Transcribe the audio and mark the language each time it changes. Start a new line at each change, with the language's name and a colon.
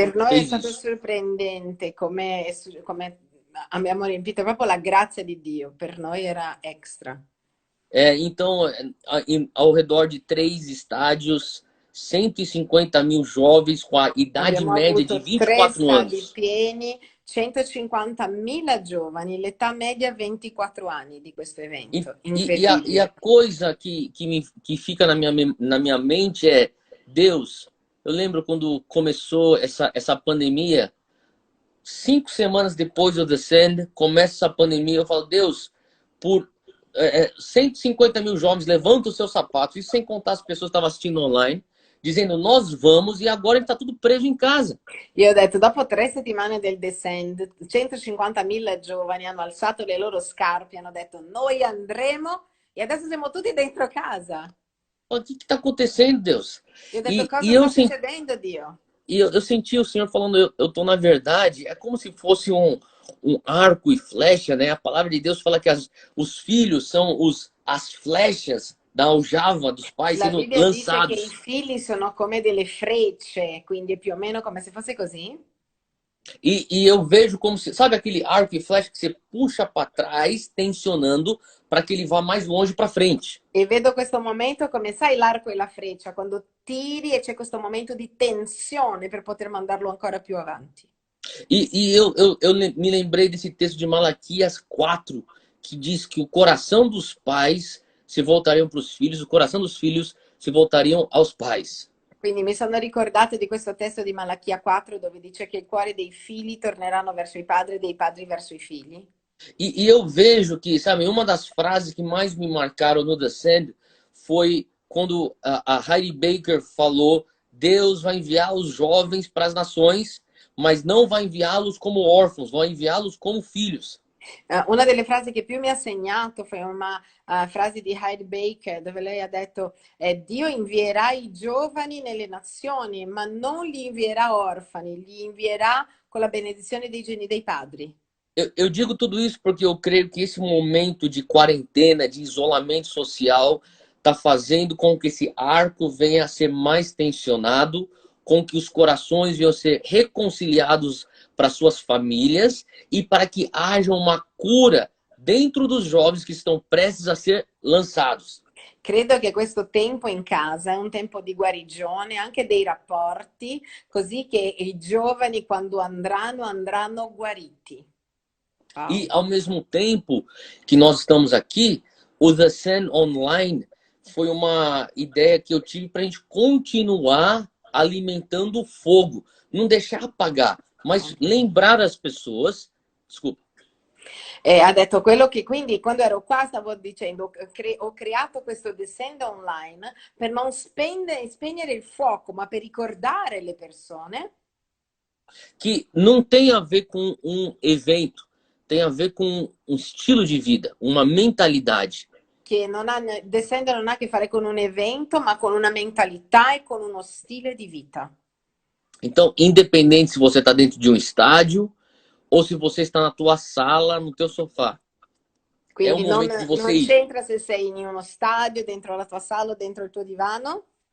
Italian: Per noi è stato sorprendente come abbiamo riempito proprio la grazia di Dio, per noi era extra.
Portuguese: Então, ao redor de 3 estádios, 150 mil jovens com a idade média de 24 anos.
Italian: Pieni, 150.000 giovani, l'età media 24 anni di questo evento.
Portuguese: E a coisa que fica na minha mente é, Deus, eu lembro quando começou essa pandemia, 5 semanas depois do Descend, começa essa pandemia, eu falo, Deus, por 150 mil jovens levantam os seus sapatos, isso sem contar as pessoas que estavam assistindo online, dizendo nós vamos e agora ele está tudo preso em casa.
Italian: Io ho detto, dopo 3 settimane del Descend, 150.000 giovani hanno alzato le loro scarpe, hanno detto noi andremo e adesso siamo tutti dentro casa.
Portuguese: O que está acontecendo, Deus?
Italian: Io ho detto, cosa sta succedendo, Dio?
Portuguese: E eu senti o Senhor falando, eu estou na verdade, é como se fosse um arco e flecha, né? A palavra de Deus fala que os filhos são as flechas da aljava dos pais sendo lançados.
Italian: Dice che i figli sono come delle frecce, quindi è più o meno come se fosse così.
Portuguese: E eu vejo como se, sabe aquele arco e flecha que você puxa para trás, tensionando para que ele vá mais longe para frente.
Italian: E vedo questo momento come sai l'arco e la freccia, quando tiri e c'è questo momento di tensione per poter mandarlo ancora più avanti.
Portuguese: E eu me lembrei desse texto de Malaquias 4, que diz que o coração dos pais se voltariam para os filhos, o coração dos filhos se voltariam aos pais.
Italian: Quindi mi sono ricordato di questo testo di Malachia 4 dove dice che il cuore dei figli torneranno verso i padri e dei padri verso i figli.
Portuguese: E eu vejo que, sabe, uma das frases que mais me marcaram no Descend foi quando a Heidi Baker falou: Deus vai enviar os jovens para as nações, mas não vai enviá-los como órfãos, vai enviá-los como filhos.
Italian: Una delle frasi che più mi ha segnato fu una frase di Heidi Baker dove lei ha detto Dio invierà i giovani nelle nazioni ma non li invierà orfani, li invierà con la benedizione dei geni dei padri.
Portuguese: eu digo tudo isso porque eu creio que esse momento de quarentena, de isolamento social, está fazendo com que esse arco venha a ser mais tensionado, com que os corações venham a ser reconciliados para suas famílias e para que haja uma cura dentro dos jovens que estão prestes a ser lançados.
Italian: Credo che questo tempo in casa è un tempo di guarigione anche dei rapporti, così che i giovani quando andranno guariti. Wow.
Portuguese: E ao mesmo tempo que nós estamos aqui, o The Sen Online foi uma ideia que eu tive para a gente continuar alimentando o fogo, não deixar apagar, mas lembrar as pessoas. Desculpa.
Italian: Ha detto quello che quindi quando ero qua stavo dicendo ho creato questo Descend Online per non spegnere il fuoco, ma per ricordare le persone
Portuguese: que não tem a ver com um evento, tem a ver com um estilo de vida, uma mentalidade.
Italian: che Descend non ha a che fare con un evento, ma con una mentalità e con uno stile di vita.
Portuguese: Então, independente se você está dentro de um estádio ou se você está na tua sala, no teu sofá.
Italian: Quindi è un momento di non
Portuguese: você ir.
Italian: c'entra se sei in uno stadio, dentro la tua sala o dentro il tuo divano.